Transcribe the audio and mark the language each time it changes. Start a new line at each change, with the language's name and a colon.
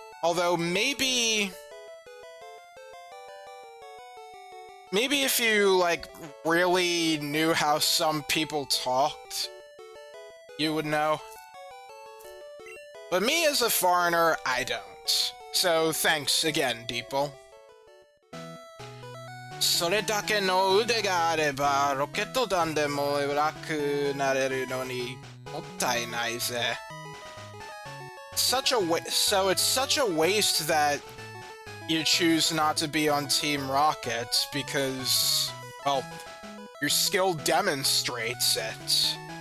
English: Although, maybe if you, like, really knew how some people talked, you would know. But me as a foreigner, I don't. So thanks again, Deeple.
Japanese: それだけの腕があれば、ロケット弾でも楽なれるのにもったいないぜ。
English: So it's such a waste that you choose not to be on Team Rocket because, well, your skill demonstrates it.